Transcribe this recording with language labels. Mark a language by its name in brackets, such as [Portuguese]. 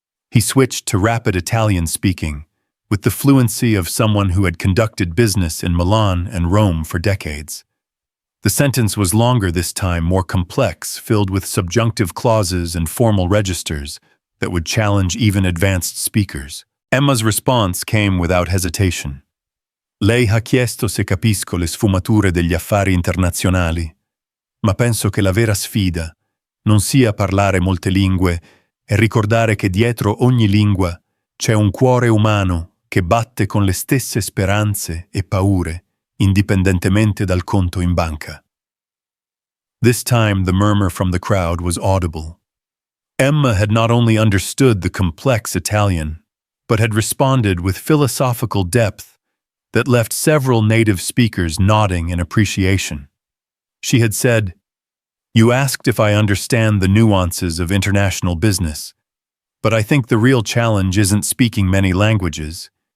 [English] He switched to rapid Italian speaking, with the fluency of someone who had conducted business in Milan and Rome for decades. The sentence was longer this time, more complex, filled with subjunctive clauses and formal registers that would challenge even advanced speakers. Emma's response came without hesitation. [Italian] "Lei ha chiesto se capisco le sfumature degli affari internazionali, ma penso che la vera sfida non sia parlare molte lingue e ricordare che dietro ogni lingua c'è un cuore umano che batte con le stesse speranze e paure, indipendentemente dal conto in banca." [English] This time the murmur from the crowd was audible. Emma had not only understood the complex Italian, but had responded with philosophical depth that left several native speakers nodding in appreciation. She had said, "You asked if I understand the nuances of international business, but I think the real challenge isn't speaking many languages.